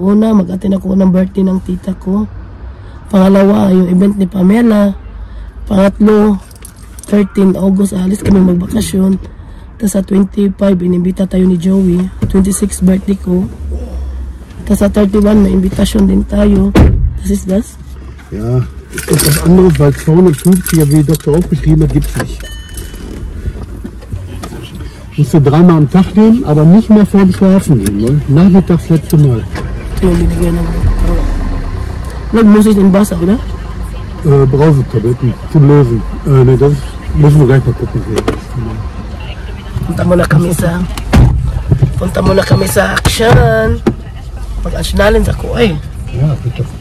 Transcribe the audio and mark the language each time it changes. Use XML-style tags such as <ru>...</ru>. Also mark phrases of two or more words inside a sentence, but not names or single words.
<tl>Una, mag-attend ako ng birthday ng tita ko. Pangalawa, yung event ni Pamela. Pangatlo, 13 August, alis kami magbakasyon. Tapos sa 25, inimbita tayo ni Joey. 26 birthday ko. Tapos sa 31, may invitation din tayo.</tl> <de>Das ist das? Ja, ist das andere, weil 250er, wie Doktor aufgeschrieben hat, gibt es nicht. Musst du 3-mal am Tag nehmen, aber nicht mehr vor dem Schlafen gehen. Ne? Nachmittags letzte Mal. Muss ich den Wasser, oder? Brausetabletten zum Lösen. Ne, das müssen wir gleich mal gucken.</de> <tl>Punta muna kami sa action. Mag-actionalin sa ko eh.</tl> <de>Ja, bitte.</de>